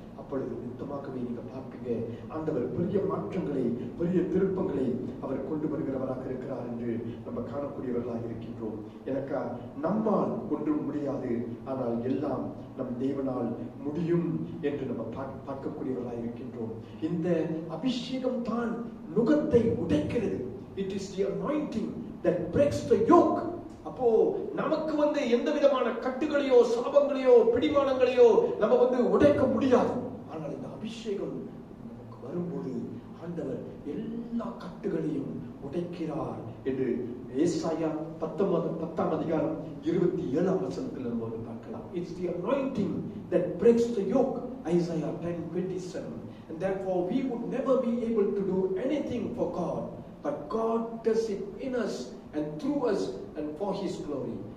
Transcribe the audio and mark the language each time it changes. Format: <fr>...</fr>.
<ta>அப்பொழுது நித்தமாகவே நீங்க பார்ப்பீங்க, ஆண்டவர் பெரிய மாற்றங்களை, பெரிய திருப்பங்களை அவர் கொண்டு வருகிறவராக இருக்கிறார் என்று நம்ம காணக்கூடியவர்களாக இருக்கின்றோம். எனக்கா நம்மால் ஒன்றும் முடியாது, ஆனால் எல்லாம் நம் தேவனால் முடியும் என்று நம்ம பார்க்கக்கூடியவர்களாக இருக்கின்றோம். இந்த அபிஷேகம் தான் நுகத்தை உடைக்கிறது.</ta> <en>It is the anointing that breaks the yoke.</en> <ta>அப்போ நமக்கு வந்து எந்த விதமான கட்டுகளையோ, சாபங்களையோ, பிடிமானங்களையோ நம்ம வந்து உடைக்க முடியாது. ஆனால் இந்த அபிஷேகம் நமக்கு வரும்போது ஆண்டவர் எல்லா கட்டுகளையும் உடைக்கிறார் என்று ஏசாயா 10ஆம் அதிகாரம் 27ஆம் வசனத்தில் நம்ம பார்க்கலாம்.</ta> <en>It's the anointing that breaks the yoke, Isaiah 10:27. And therefore we would never be able to do anything for God, but God does it in us and through us and for His glory.</en>